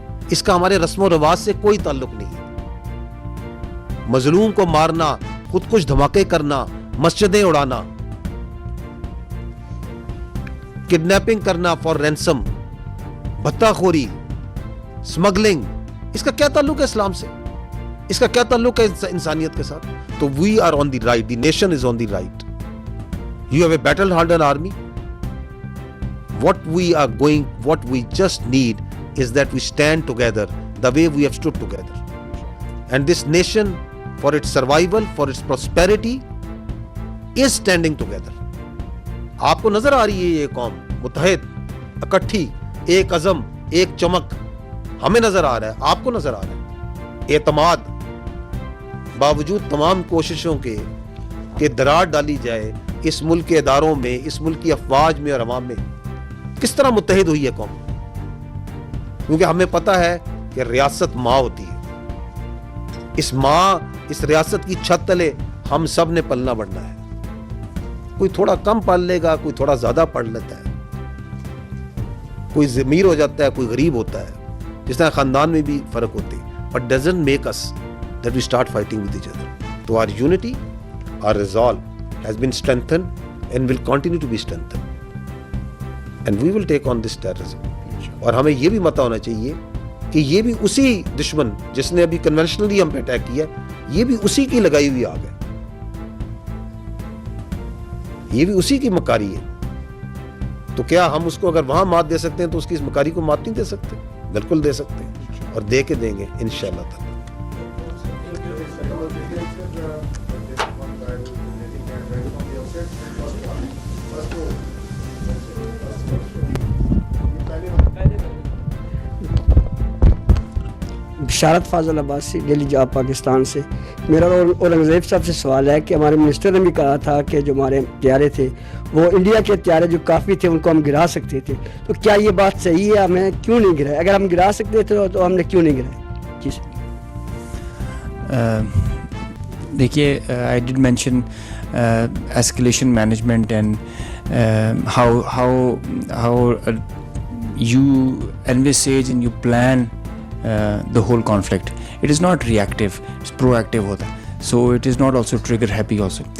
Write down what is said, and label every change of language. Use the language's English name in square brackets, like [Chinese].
[Urdu] اس کا ہمارے رسم و رواج سے کوئی تعلق نہیں ہے. مظلوم کو مارنا، خود کچھ دھماکے کرنا، مسجدیں اڑانا، کڈنیپنگ کرنا فار رینسم، بھتہ خوری، سمگلنگ، اس کا کیا تعلق ہے اسلام سے؟ اس کا کیا تعلق ہے انسانیت کے ساتھ؟ تو [English] we are on the right, [Urdu] the nation is on the right. [English] You have a battle-hardened army. What we just need is that we stand together the way we have stood together. And this nation, for its survival, for its prosperity, is standing together. [Urdu] آپ کو نظر آ رہی ہے یہ قوم متحد، اکٹھی، ایک عزم، ایک چمک. ہمیں نظر آ رہا ہے، آپ کو نظر آ رہا ہے. اعتماد باوجود تمام کوششوں کے کہ دراڑ ڈالی جائے اس ملک کے اداروں میں، اس ملک کی افواج میں اور عوام میں، کس طرح متحد ہوئی ہے قوم؟ کیونکہ ہمیں پتہ ہے کہ ریاست ماں ہوتی ہے. اس ماں، اس ریاست کی چھت تلے ہم سب نے پلنا بڑھنا ہے. کوئی تھوڑا کم پال لے گا، کوئی تھوڑا زیادہ پڑھ لیتا ہے، کوئی امیر ہو جاتا ہے، کوئی غریب ہوتا ہے. جس طرح خاندان میں بھی فرق ہوتے ہیں. [English] But doesn't make us that we start fighting with each other. So our unity, our resolve has been strengthened and will continue to be strengthened. And we will take on this terrorism. [Urdu] اور ہمیں یہ بھی متہ ہونا چاہیے کہ یہ بھی اسی دشمن جس نے ابھی کنونشنلی ہم پہ اٹیک کیا، یہ بھی اسی کی لگائی ہوئی آگ ہے، یہ بھی اسی کی مکاری ہے. تو کیا ہم اس کو اگر وہاں مات دے سکتے ہیں تو اس کی اس مکاری کو مات نہیں دے سکتے؟ بالکل دے سکتے ہیں، اور دے کے دیں گے انشاءاللہ تعالی. بشارت فاضل عباسی، ڈیلی جاب پاکستان سے. میرا اورنگزیب صاحب سے سوال ہے کہ ہمارے منسٹر نے بھی کہا تھا کہ جو ہمارے طیارے تھے وہ انڈیا کے طیارے جو کافی تھے ان کو ہم گرا سکتے تھے. تو کیا یہ بات صحیح ہے؟ ہمیں کیوں نہیں گرائے؟ اگر ہم گرا سکتے تھے تو ہم نے کیوں نہیں گرائے؟ جی سر. [English] دیکھیے، I did mention escalation management and how you envisage and you plan the whole conflict. It is not reactive, it's proactive hota. So it is not also trigger happy also.